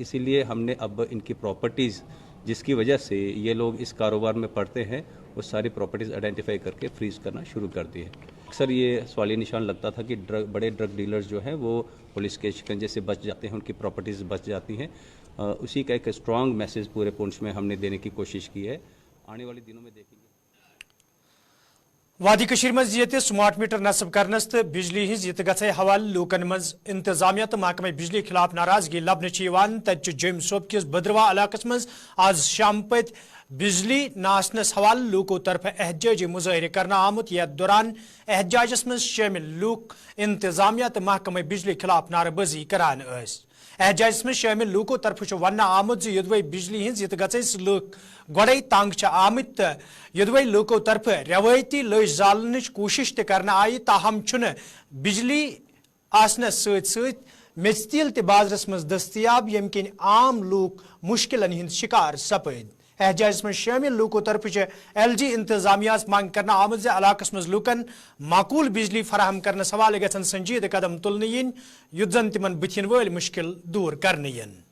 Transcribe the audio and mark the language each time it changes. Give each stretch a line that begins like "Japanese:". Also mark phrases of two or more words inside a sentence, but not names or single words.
Urdu: اسی لیے ہم نے اب ان کی پراپرٹیز جس کی وجہ سے یہ لوگ اس کاروبار میں پڑتے ہیں, وہ ساری پراپرٹیز آئیڈینٹیفائی کر کے فریز کرنا شروع کر دی ہے. اکثر یہ سوالی نشان لگتا تھا کہ بڑے ڈرگ ڈیلرز جو ہیں وہ پولیس کے شکنجے سے بچ جاتے ہیں, ان کی پراپرٹیز بچ جاتی ہیں. اسی کا ایک اسٹرانگ میسیج پورے پونچھ میں ہم نے دینے کی کوشش کی ہے. آنے والے دنوں میں دیکھیں گے.
Kashmiri: وادی کشیر مز یہ سمارٹ میٹر نصب کرنس تو بجلی ہز یہ گھے حوالہ لوکن مز انتظامیہ تو محکمہ بجلی خلاف ناراضگی لبنہ تت جم صوب کس بدروا علاقہ مز آز شام پت بجلی ناسنس حوالہ لوکو طرف احتجاجی مظاہرہ کرنا آمت. یتھ دوران احتجاجس مز شامل لوک انتظامیہ تو محکمہ بجلی خلاف نعرہ بازی کران اس. احتجاجس میں شامل لوکو طرف ون آمت یدوی بجلی ہز یہ گھس لوک گوڑے تنگ آمت تو یدوی لوکو طرف روایتی لج زالنچ کوشش ترنا آئی, تاہم بجلی آسنس میژ تیل تہ بازرس مز دستیاب یم کن عام لوک مشکلن ہند شکار سپد. احتجاجس میں شامل لوکو طرف LG انتظامیہ منگ کرنا آمت علاقہ مز لوکن معقول بجلی فراہم کرنس حوالہ گھن سنجیدہ قدم تلن ین یت زن تمن بتھن ول مشکل دور کرنے ین.